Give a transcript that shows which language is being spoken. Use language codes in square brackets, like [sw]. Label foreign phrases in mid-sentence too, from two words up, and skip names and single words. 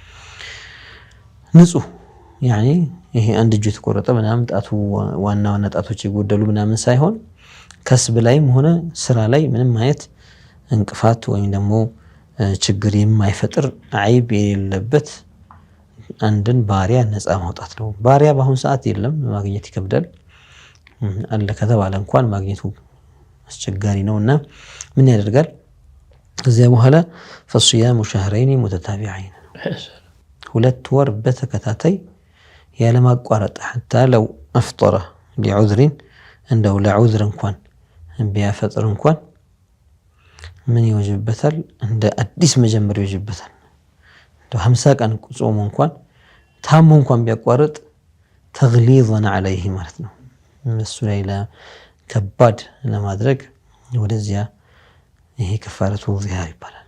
[am] ንጹህ ያኒ ይሄ አንድ እጁ የተቆረጠ ምናምን ጣቱ ዋና ጣቶች የጎደሉ ምናምን ሳይሆን ከስብ ላይም ሆነ ስራ ላይ ምንም አይነት እንቅፋት ወይም ደግሞ ችግር የማይፈጥር አይብ የሌለበት አንድን ባሪያ ነፃ ማውጣት ነው። ባሪያ በአሁን ሰዓት የለም፣ ማግኘት ይከብዳል። አለ ከተባለ እንኳን ማግኘቱ አስቸጋሪ ነውና ምን ያደርጋል? ከዚያ በኋላ [ar] فصيام شهرين متتابعين [am] 2 ወር በተከታታይ ያለማቋረጥ [ar] حتى لو افطر لعذر [am] እንደው ለዑዝር እንኳን ቢያፈጥር እንኳን ምን ይወጅበታል? እንደ አዲስ መጀመር ይወጅበታል። እንደው 50 ቀን ጾም እንኳን ታሞ እንኳን ቢያቋርጥ [ar] تغليظا عليه [am] ማለት ነው። እሱ ላይ ከባድ ለማድረግ ወደዚያ ይሄ [ar] كفارة الظهار [am] ይባላል።